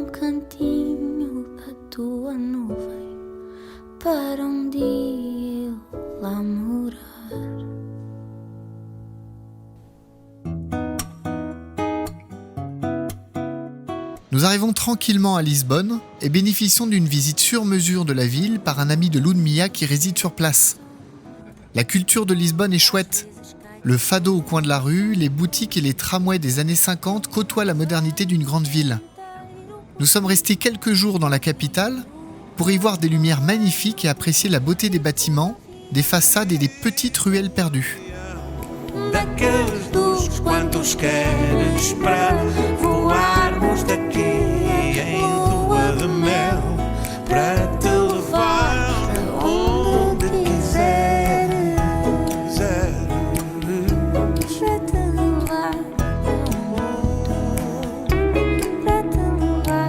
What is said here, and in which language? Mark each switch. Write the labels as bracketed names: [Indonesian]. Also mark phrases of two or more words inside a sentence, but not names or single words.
[Portuguese] cantinho da tua nuvem para dia eu lá morar. [French] Nous arrivons tranquillement à Lisbonne et bénéficions d'une visite sur mesure de la ville par un ami de Ludmilla qui réside sur place. La culture de Lisbonne est chouette. Le fado au coin de la rue, les boutiques et les tramways des années 50 côtoient la modernité d'une grande ville. Nous sommes restés quelques jours dans la capitale pour y voir des lumières magnifiques et apprécier la beauté des bâtiments, des façades et des petites ruelles perdues. [Portuguese] Daqueles dos quantos querem esperar voarmos daqui em lua de mel para te levar onde quiseres. Para te levar, para te levar,